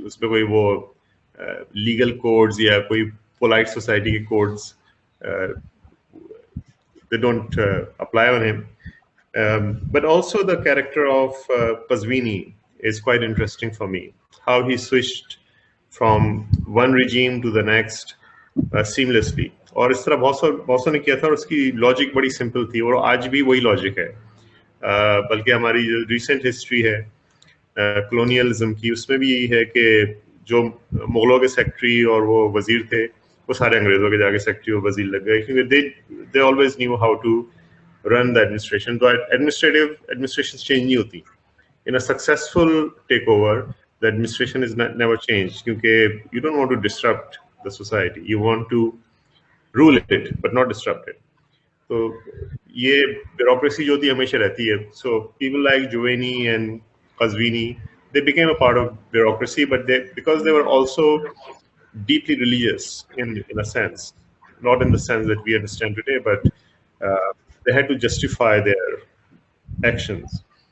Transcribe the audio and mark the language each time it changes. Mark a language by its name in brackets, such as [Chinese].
[Hindi] उसमें कोई वो legal codes या कोई polite society के codes [English] they don't apply on him. But also the character of Qazwini is quite interesting for me. How he switched from one regime to the next seamlessly. [Hindi] और इस तरह बहुत ने किया था, और उसकी लॉजिक बड़ी सिंपल थी, और आज भी वही लॉजिक है. बल्कि हमारी जो रिसेंट हिस्ट्री है कॉलोनियलिज्म की, उसमें भी यही है कि जो मुगलों के सेक्रेटरी और वो वजीर थे, वो सारे अंग्रेजों के जाके सेक्रेटरी और वजीर लग गए, क्योंकि [English] they always knew how to run the administration. [Hindi] तो administrations change नहीं होती. [English] In a successful takeover, the administration is never changed, क्योंकि you don't want to disrupt the society. You want to rule it, but not disrupt it. [Hindi] तो ये bureaucracy जो थी हमेशा रहती है. [English] So people like Juwaini and Qazwini, they became a part of bureaucracy, but because they were also deeply religious in a sense, not in the sense that we understand today, but they had to justify their actions.